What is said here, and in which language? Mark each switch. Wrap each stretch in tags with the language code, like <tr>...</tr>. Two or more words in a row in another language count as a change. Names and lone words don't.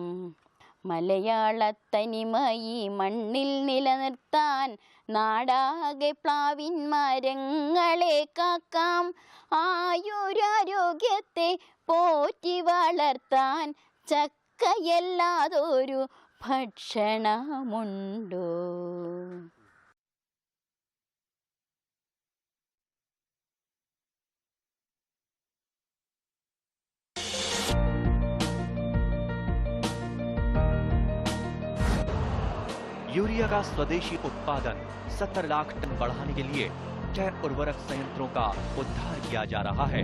<ml>മലയാളത്തനിമയി മണ്ണിൽ നിലനിർത്താൻ നാടാകെ പ്ലാവിൻ മരങ്ങളെ കാക്കാം. ആയുരാരോഗ്യത്തെ പോറ്റി വളർത്താൻ ചക്കയല്ലാതൊരു ഭക്ഷണമുണ്ടോ?</ml> <hi>यूरिया का स्वदेशी उत्पादन 70 लाख टन बढ़ाने के लिए जैव उर्वरक संयंत्रों का उद्धार किया जा रहा है।</hi>